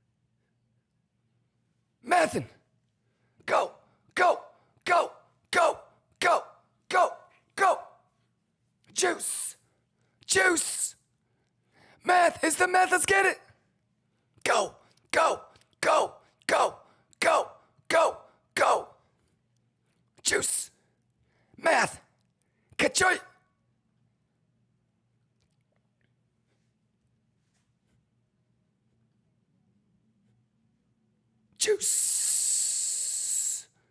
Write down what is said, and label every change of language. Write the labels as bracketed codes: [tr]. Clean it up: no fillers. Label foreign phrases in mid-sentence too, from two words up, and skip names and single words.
[en] Mathin'. Go. Go. Go. Go. Go. Go. Go. Juice. Juice. Math is the math. Let's get it. Go. Go. Go. Go. Go. Go. Go. Juice. Math. Kachoy. Juice.